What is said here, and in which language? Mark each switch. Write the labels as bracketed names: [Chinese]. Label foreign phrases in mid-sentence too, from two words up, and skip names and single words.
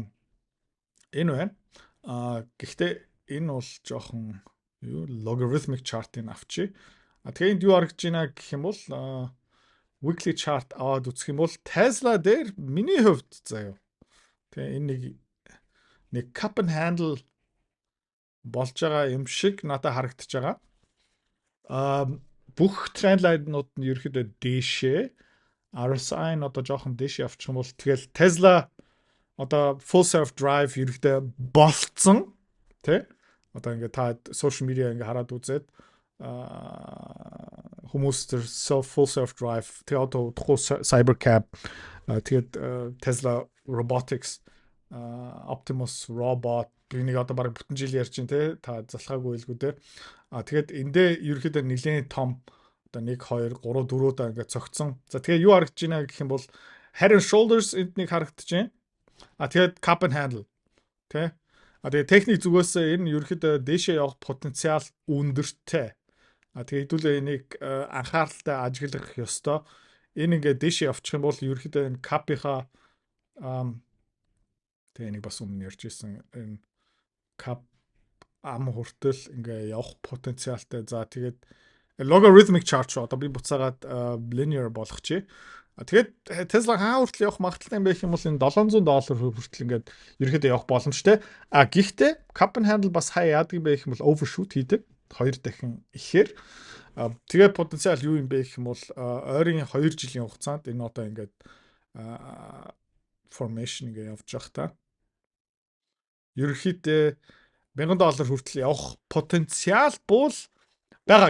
[Mongolian] Энэ байна. Гэхдээ энэ бол жоохон [English] logarithmic chart- [Mongolian] ыг авчи. Тэгээ энд юу харагдаж байна гэх юм бол [English] weekly chart [Mongolian] аваад үзэх юм бол Tesla дээр миний хувьд заяа. Тэгээ энэ нэг [English] cup and handle [Mongolian] болж байгаа юм шиг надад харагдаж байгаа. Бүх тренд лайнууд нь ерөөхдөө дээшээ. RSI нь одоо жоохон дээшээ явчих юм бол тэгэл Tesla одоо [English] full self drive [Mongolian] ерөөхдөө болцсон тий. Одоо ингээд та [English] social media [Mongolian] ингээд хараад үзээд хүмүүс тэр [English] full self drive [Mongolian] тэгээ одоо удахгүй Cybercab тэгээд Tesla Robotics Optimus Robot энийг одоо бараг бүтэн жил ярьж байна те та залхаагүй илгүү те тэгээд эндээ ерөөхдөө нэлээд том одоо 1 2 3 4 удаа ингээд цогцсон. За тэгээ юу харагдаж байна гэх юм бол [English] head and shoulders [Mongolian] эднийг харагдаж байна. Тэгээд [English] cup and handle [Mongolian] те тэгээд техник зүгээс энэ ерөөхдөө дээшээ явах потенциал өндөртэй. Тэгээд хэдүүлээ энийг анхааралтай ажиглах ёстой. Энэ ингээд дээшээ явчих юм бол ерөөхдөө энэ cup-ийнхаа тэгээ энийг бас өмнө ярьж ирсэн энэ cup ам хүртэл ингээ явах потенциалтай. За тэгээд [English] logarithmic chart [Mongolian] шүү. Одоо би буцаагаад linear болгочих. Тэгээд Tesla хаа хүртэл явах магадaltaй юм бэ гэх юм бол энэ $700 хүртэл ингээд ерөөхдөө явах боломжтой. Гэхдээ [English] cup and handle [Mongolian] бас хаа яадаг юм бэ гэх юм бол overshoot хийдэг. 2 дахин ихээр. Тэгээд потенциал юу юм бэ гэх юм бол ойрын 2 жилийн хугацаанд энэ одоо ингээд formation ингээ явж явах та. Ерөөхдөө $1000 хүртэл явах потенциал бол байгаа.